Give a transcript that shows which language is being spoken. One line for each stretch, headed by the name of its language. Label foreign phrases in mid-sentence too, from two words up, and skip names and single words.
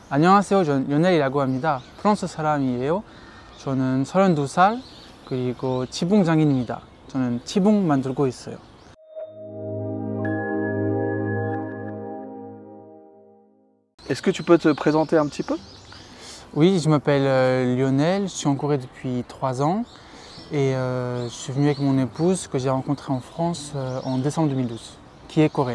Korean: 안녕하세요. 전 연엘이라고 합니다. 프랑스 사람이에요. 저는 32살 그리고 지붕 장인입니다. 저는 지붕 만들고 있어요.
French: Est-ce que tu peux te présenter un petit peu? Oui, je m'appelle Lionel, je suis en Corée depuis 3 ans et je suis venu avec mon épouse que j'ai rencontrée en France en décembre 2012, qui est coréenne.